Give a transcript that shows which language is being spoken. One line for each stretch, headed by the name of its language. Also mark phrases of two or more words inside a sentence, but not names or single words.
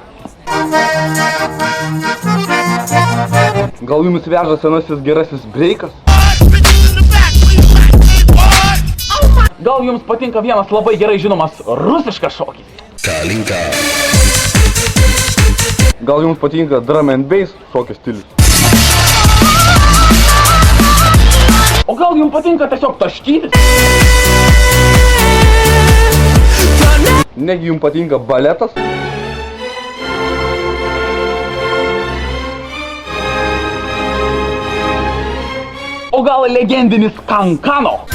Lithuanian: Gal jums veža senasis gerasis breikas? Gal jums patinka vienas labai gerai žinomas rusiškas šokis? Kalinka. Gal jums patinka
English: drum and bass
Lithuanian: šokio stilius? O gal jums patinka tiesiog taškytis? Negi jums patinka baletas? O gal legendinis kankano?